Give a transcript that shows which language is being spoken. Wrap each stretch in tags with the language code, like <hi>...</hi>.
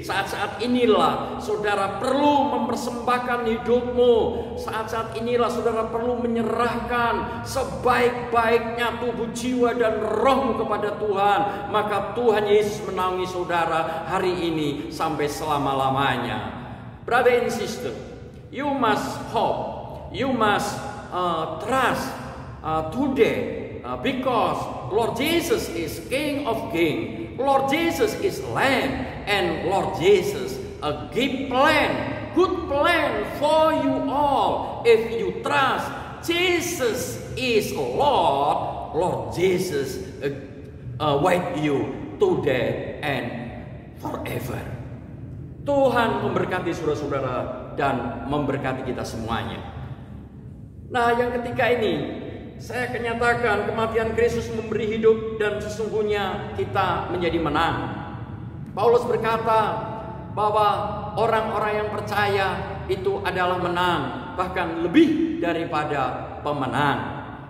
<id>Saat-saat inilah saudara perlu mempersembahkan hidupmu. Saat-saat inilah saudara perlu menyerahkan sebaik-baiknya tubuh, jiwa, dan rohmu kepada Tuhan. Maka Tuhan Yesus menaungi saudara hari ini sampai selama-lamanya.</id> <en>Brother and sister, you must hope, you must trust today. Because Lord Jesus is King of Kings, Lord Jesus is Lamb, and Lord Jesus a good plan for you all. If you trust Jesus is Lord, Lord Jesus with you today and forever.</en> <id>Tuhan memberkati saudara-saudara dan memberkati kita semuanya. Nah, yang ketiga ini, saya akan nyatakan kematian Kristus memberi hidup dan sesungguhnya kita menjadi menang. Paulus berkata bahwa orang-orang yang percaya itu adalah menang, bahkan lebih daripada pemenang.</id>